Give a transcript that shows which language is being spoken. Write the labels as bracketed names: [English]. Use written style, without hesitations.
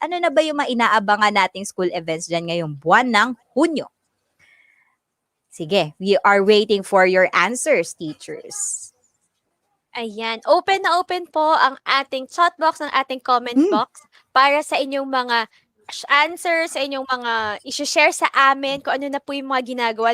[Filipino] Ano na ba yung mga inaabangan nating school events dyan ngayong buwan ng Hunyo? [English] Sige, we are waiting for your answers, teachers. [Filipino] Ayan, open na open po ang ating chat box, ang ating comment box para sa inyong mga answer, sa inyong mga i-share sa amin kung ano na po yung mga ginagawa.